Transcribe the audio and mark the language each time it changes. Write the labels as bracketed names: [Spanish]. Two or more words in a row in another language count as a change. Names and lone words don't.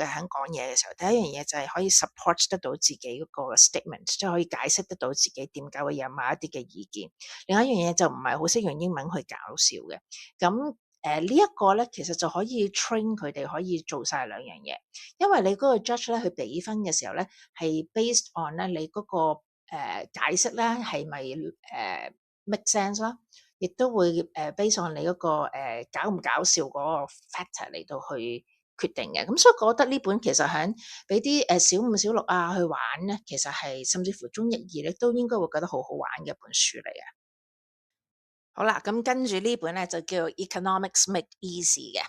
[Cantonese] 喺講嘢嘅時候，第一樣嘢就係可以 support 得到自己嗰個 statement，即係可以解釋得到自己點解會有某一啲嘅意見。另一樣嘢就唔係好識用英文去搞笑嘅。咁呢一個咧，其實就可以 train 佢哋可以做晒兩樣嘢，因為你嗰個 judge 咧去俾分嘅時候咧，係 [English] based on [Cantonese] 咧你嗰個解釋咧係咪 [English] make sense [Cantonese] 啦，亦都會 [English] based on [Cantonese] 你嗰個搞唔搞笑嗰個 factor 嚟到去決定嘅。咁所以我覺得呢本其實喺俾啲小五小六啊去玩咧，其實係甚至乎中一二咧都應該會覺得好好玩嘅一本書嚟嘅。好啦，咁跟住呢本咧就叫 Economics Made Easy 嘅。